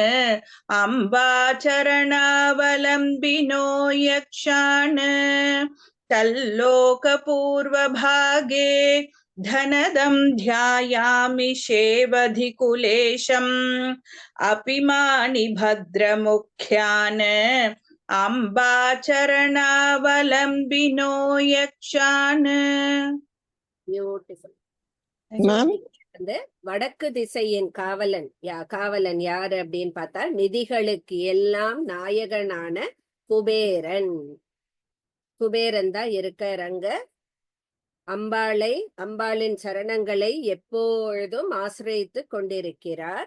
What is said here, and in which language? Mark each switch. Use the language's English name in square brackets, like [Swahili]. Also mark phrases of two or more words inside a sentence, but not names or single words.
[Sanskrit] अम्बाचरणावलम्बिनो यक्षान् तल्लोकपूर्वभागे धनदं ध्यायामि शेवधिकुलेशम् अपिमानि भद्रमुख्यान् अम्बाचरणावलम्बिनो यक्षान्. [Tamil] பியூட்டிஃபுல். மாமி. வந்து வடக்கு திசையின் காவலன் யாரு அப்படின்னு பார்த்தா, நிதிகளுக்கு எல்லாம் நாயகனான குபேரன் தான் இருக்கிறாங்க. அம்பாளின் சரணங்களை எப்பொழுதும் ஆசிரியத்து கொண்டிருக்கிறார்.